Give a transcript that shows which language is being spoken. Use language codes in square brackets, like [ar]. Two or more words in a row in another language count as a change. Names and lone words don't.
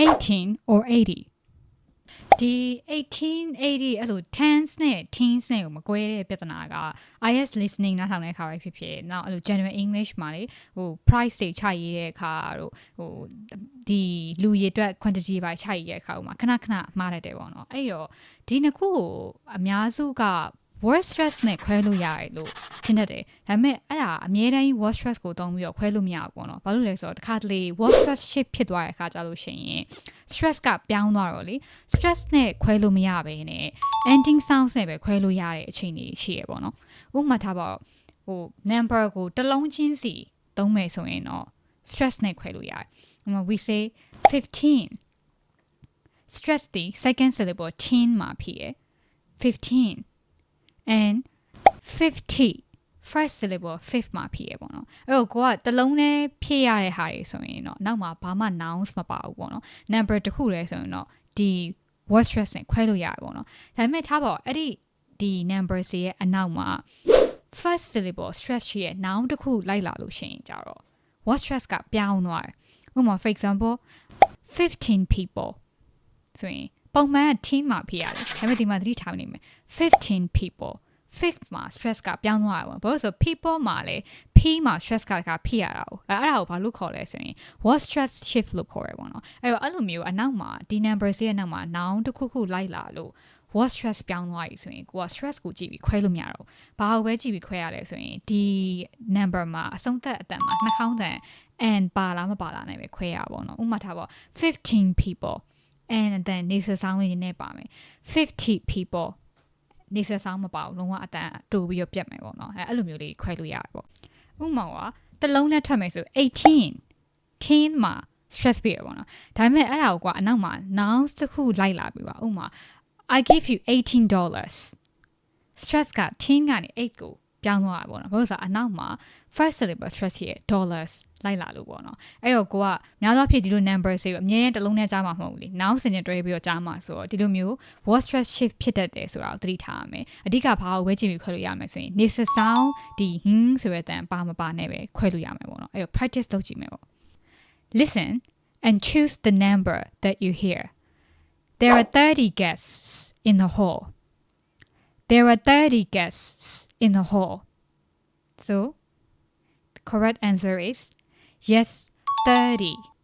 [en] 18 or 80 [my] ဒီ1880အဲ့လို10s နဲ့ teens နဲ့ကိုမကွဲတဲ့ပြဿနာက [en] IS listening [my] နားထောင်တဲ့အခါပဲဖြစ်ဖြစ်နောက်အဲ့လို [en] general English [my] မှာလေဟို price တွေချရေးတဲ့အခါတို့ဟိုဒီလူရ ည်အတွက် quantity ပဲချရေးတဲ့အခါမှာခဏမှားတတ်တယ်ပေါ့နော်အဲ့တော့ဒီနှစ်ခုကိုအများစုက [en] word stress [my] နဲ့ခွဲလို့ရတယ်လို့ထင်တတ် တယ်ဒါပေမဲ့အဲ့ဒါအမြဲတမ်း [en] word stress [my] ကိုတုံးပြီးတော့ခွဲလို့မရဘူးပေါ့နော်ဘာလို့လဲဆိုတော့တခါတလေ [en] word stress shift [my] ဖြစ်သွားတဲ့အခါကြလို့ရှိရင် stress ကပြောင်းသွားတော့လေ stress နဲ့ခွဲလို့မရဘဲနဲ့ [en] ending sounds [my] နဲ့ပဲခွဲလို့ရတဲ့အခြေအနေရှိရပေါ့နော်ဥပမာထားပါတော့ဟို number ကိုတစ်လုံးချင်းစီသုံးမယ်ဆိုရင်တော့ stress နဲ့ခွဲလို့ရတယ်ဥပမာ [en] we say 15 stress [my] ဒီ [en] second syllable teen [my] မှာဖြစ်ရ [en] 15 and [my] 50 [en] first syllable fifth [my] မှာဖြစ်ရပေါ့နော်အဲ့တော့ကိုကတစ်လုံးနဲ့ဖြစ်ရတဲ့ဟာတွေဆိုရင်တော့နောက်မှာဘာမှ nouns မပါဘူးပေါ့နော် number တစ်ခုတည်းဆိုရင်တော့ဒီ [en] word stress [my] နဲ့ခွဲလို့ရတယ်ပေါ့နော်ဒါပေမဲ့ထားပါအဲ့ဒီ numbers ရဲ့အနောက်မှာ [en] first syllable stress [my] ရှိရဲ့ noun တစ်ခုလိုက်လာလို့ရှိရင်ကြတော့ [en] word stress [my] ကပြောင်းသွားတယ်ဥပမာ [en] for example 15 people [my] ဆိုရင်ပုံမှန်က team မှာဖြစ်ရတယ်ဒါပေမဲ့ဒီမှာသ တိထားနေမယ် [en] 15 people fifth [my] မှာ stress ကပြောင်းသွားတယ်ပေါ့ဘာလို့ဆို people မှာလေ p မှာ stress ကဖြစ်ရတာအဲ့ဒါကိုဘာလို့ခေါ်လဲဆိုရင် [en] word stress shift [my] လို့ခေါ်ရပေါ့နော်အဲ့တော့အဲ့လိုမျိုးအနောက်မှာဒီ numbers ရဲ့အနောက်မှာ noun တစ်ခုခုလိုက်လာလို့ [en] word stress [my] ပြောင်းသွားပြီဆိုရင်ကိုက stress ကိုကြည့်ပြီးခွဲလို့မရ တော့ဘာကိုပဲကြည့်ပြီးခွဲရလဲဆိုရင်ဒီ number မှာအဆုံးသက်အတန်မှာနှာခေါင်းတန် and ပါလားမပါလားနဲ့ပဲခွဲရပါတော့ဥပမာထားပါ [en] 15 people and then nasal sound [my] လေးနဲ့ပါမယ် [en] 50 people nasal sound [my] မပါဘူးလုံးဝအတန်တူပြီး တော့ပြတ်မယ်ပေါ့နော်အဲ့လိုမျိုးလေးခွဲလို့ရတယ်ပေါ့ဥပမာကတစ်လုံးနဲ့ထွက်မယ်ဆို18 10မှာ stress ပြရပေါ့နော်ဒါပေမဲ့အဲ့ဒါကိုကအနောက်မှာ nouns တစ်ခုလိုက်လာပြီပါဥပမာ [en] I give you $18 stress [my] က10ကနေ8ကိုပြောင်းသွားတာပေါ့နော်ဘာလို့ဆိုအနောက်မှာ [en] first syllable stress [my] ရဲ့ dollars လိုက်လာလို့ပေါ့နော်အဲ့တော့ ကိုကများသောအားဖြင့်ဒီလို number တွေအမြဲတမ်းတစ်လုံးနဲ့ကြားမှာမဟုတ်ဘူးလေနောက်စင်နဲ့တွဲပြီးတော့ကြားမှာဆိုတော့ဒီလို မျိုး [en] word stress shift [my] ဖြစ်တတ်တယ်ဆိုတာကိုသတိထားရမယ်အဓိကဘာကိုဝဲကြည့်ပြီးခွဲလို့ရမယ်ဆိုရင် [en] nasal sound [my] ဒီ ဆိုတဲ့အတန်ပါမပါနဲ့ပဲခွဲလို့ရမယ်ပေါ့နော်အဲ့တော့ practice လုပ်ကြည့်မယ်ပေါ့ [en] listen and choose the number that you hear there are 30 guests in the hall there are 30 guests in the hall so the correct answer is yes 30